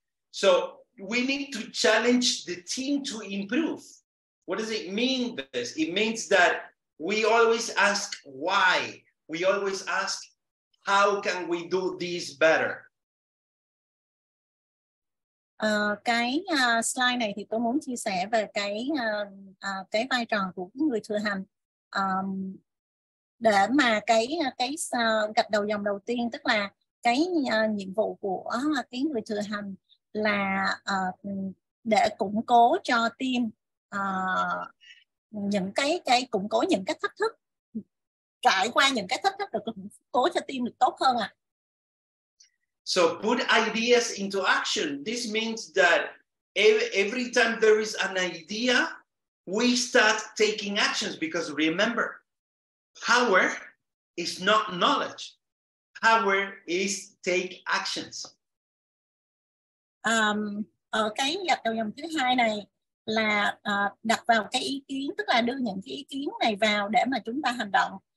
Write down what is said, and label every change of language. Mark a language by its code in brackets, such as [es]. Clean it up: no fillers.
[en] So we need to challenge the team to improve. What does it mean this? It means that we always ask why. We always ask how can we do this better? [vi] Cái slide này thì tôi muốn chia sẻ về cái vai trò của người thừa hành, để mà cái gạch đầu dòng đầu tiên, tức là cái nhiệm vụ của cái người thừa hành là để củng cố cho team những cái củng cố những cái thách thức, trải qua những cái thách thức được củng cố cho team được tốt hơn. [en] So put ideas into action. This means that every time there is an idea, we start taking actions, because remember, power is not knowledge. Power is take actions. [vi] Ở cái gạch đầu dòng thứ hai này là đặt vào cái ý kiến, tức là đưa những cái ý kiến này vào để mà chúng ta hành động.